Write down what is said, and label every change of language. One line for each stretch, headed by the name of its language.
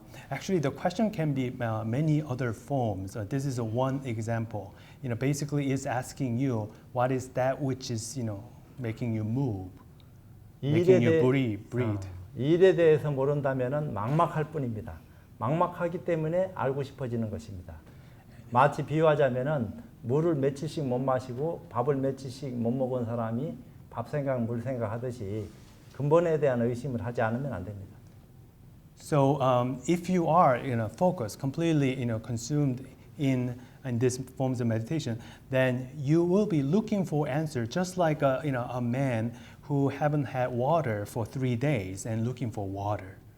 English: Actually, the question can be many other forms. This is one example. Basically, it's asking you what is that which is, making you move, making you breathe.
Korean: 이 일에 대해서 모른다면은 막막할 뿐입니다. 막막하기 때문에 알고 싶어지는 것입니다. 마치 비유하자면은 물을 며칠씩 못 마시고 밥을 며칠씩 못 먹은 사람이 밥 생각, 물 생각 하듯이 근본에 대한 의심을 하지 않으면 안 됩니다.
English: So if you are focused, completely consumed in these forms of meditation, then you will be looking for answer, just like a man who haven't had water for 3 days and looking for water.